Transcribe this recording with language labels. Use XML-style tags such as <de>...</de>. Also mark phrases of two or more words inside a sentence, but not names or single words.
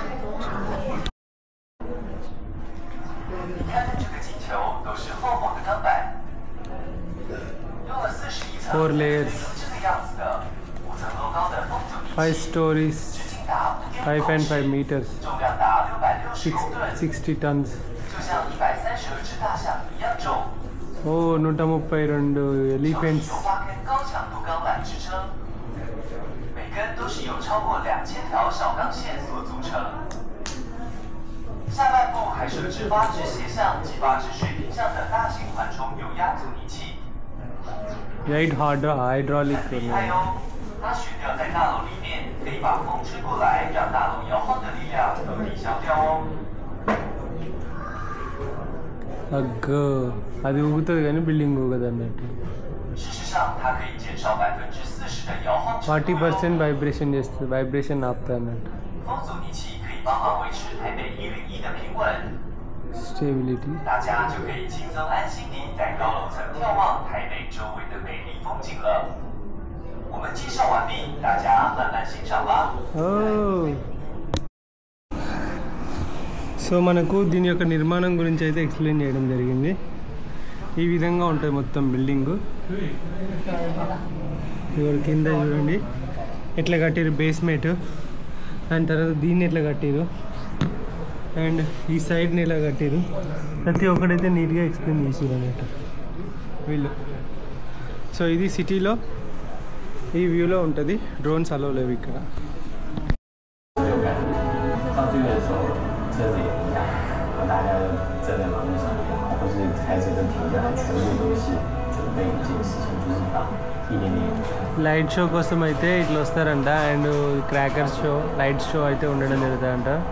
<en>4 layers, 5 stories, 5.5 meters, 60 tons.</en> <te>ఓ 132 ఎలిఫెంట్స్.</te> <zh>每根都是由超过2000条小钢线所组成。下半部还设置8支斜向及8支水平向的大型缓冲油压阻尼器。</zh> <en>8 hydraulic</en> <zh>还有，它悬吊在大楼里面，可以把风吹过来，让大楼摇晃的力量都抵消掉哦。</zh> <te>అగ్గో అది ఊగుతుంది కానీ బిల్డింగ్ ఊగదు అన్నట్టు.</te> <zh>事实上，它可以减少40%的摇晃程度。</zh> <te>40% వైబ్రేషన్ చేస్తుంది, వైబ్రేషన్ ఆపుతుంది అన్నట్టు.</te> <zh>风阻尼器可以帮忙维持台北101的平稳，</zh> <te>స్టెబిలిటీ.</te> <zh>大家就可以轻松安心地在高楼层眺望台北周围的美丽风景了。我们介绍完毕，大家慢慢欣赏吧。</zh> <te>సో మనకు దీని యొక్క నిర్మాణం గురించి అయితే ఎక్స్ప్లెయిన్ చేయడం జరిగింది. ఈ విధంగా ఉంటుంది మొత్తం బిల్డింగు. ఇక్కడ కింద చూడండి ఎట్లా కట్టారు బేస్మెంట్, దాని తర్వాత దీన్ని ఎట్లా కట్టారు, అండ్ ఈ సైడ్ని ఎలా కట్టారు, ప్రతి ఒక్కడైతే నీట్గా ఎక్స్ప్లెయిన్ చేసారు అన్నట్టు వీళ్ళు. సో ఇది సిటీలో ఈ వ్యూలో ఉంటుంది. డ్రోన్స్ అలో లేవు ఇక్కడ.</te> <zh>上去的时候车子也一样，然后大家都站在马路上也好，或是开车都停下来，全部都是准备一件事情，就是把一点点。</zh> <en>light show</en> <te>కోసం అయితే ఇట్లా వస్తారంట.</te> <en>and crackers show, light show</en> <te>అయితే ఉండడం జరుగుతుందంట.</te>